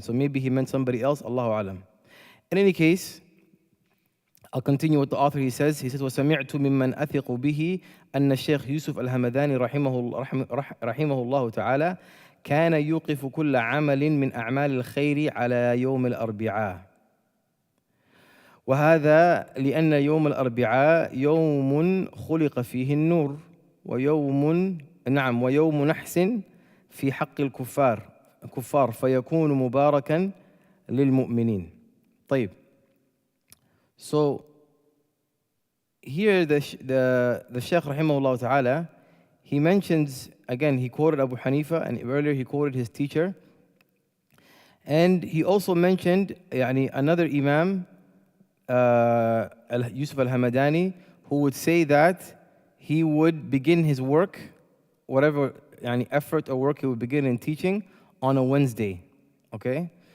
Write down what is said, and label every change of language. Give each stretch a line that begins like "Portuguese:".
English: So maybe he meant somebody else, Allahu alam. In any case, I'll continue with the author. He says,
Arabic: وَسَمِعْتُ مِمَّنْ أَثِقُ بِهِ أَنَّ الشيخ يوسف الهمداني رحمه الله تعالى كان يوقف كل عمل من أعمال الخير على يوم الأربعاء. وهذا لأن يوم الأربعاء يوم خلق فيه النور ويوم نحس في حق الكفار فيكون مباركا للمؤمنين. طيب.
English: So here the Shaykh rahimahullah ta'ala, he mentions, again, he quoted Abu Hanifa, and earlier he quoted his teacher. And he also mentioned another Imam, Yusuf al-Hamadani, who would say that he would begin his work, whatever effort or work he would begin in teaching, on a Wednesday. Okay?